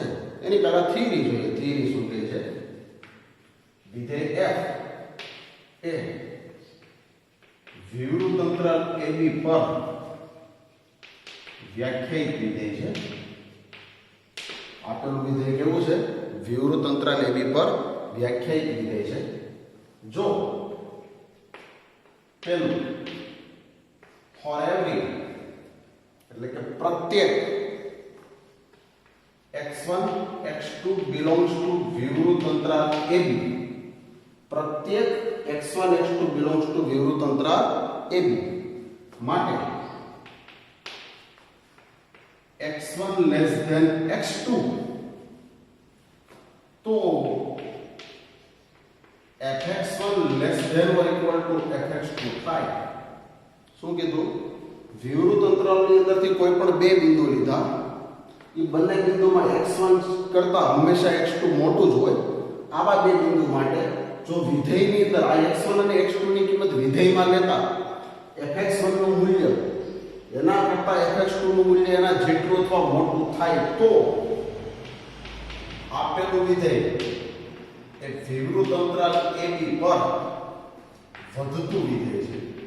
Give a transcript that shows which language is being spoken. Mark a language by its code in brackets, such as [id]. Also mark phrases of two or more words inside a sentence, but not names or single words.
[gu] એની પહેલા થિયરી જોઈએ. થિયરી શું કહે છે? વિધેય f એ વિવૃત અંતરાલ ab પર વ્યાખ્યાયિત વિધેય છે. આપેલું વિધેય કેવું છે? વિવૃત અંતરાલ ab પર વ્યાખ્યાયિત વિધેય છે. જો પેલું [en] for every, [gu] એટલે કે પ્રત્યેક [en] x1 x2 belongs to [gu] વિવૃત અંતરાલ ab, પ્રત્યેક [en] x1 x2 belongs to [gu] વિવૃત અંતરાલ ab માટે [en] x1 less than x2, તો fx1 less than or equal to fx2 થાય. [gu] શું કીધું? વિવૃત અંતરાલની અંદરથી કોઈ પણ બે બિંદુ લીધા, એ બંને બિંદુમાં x1 કરતા હંમેશા x2 મોટું જ હોય. આવા બે બિંદુ માટે જો વિધેયની અંદર આ x1 અને x2 ની કિંમત વિધેયમાં લેતા fx1 નું મૂલ્ય એના કરતા fx2 નું મૂલ્ય એના જેટલું અથવા મોટું થાય, તો આપેલું વિધેય એ વિવૃત અંતરાલ ab પર વધતું વિધેય છે.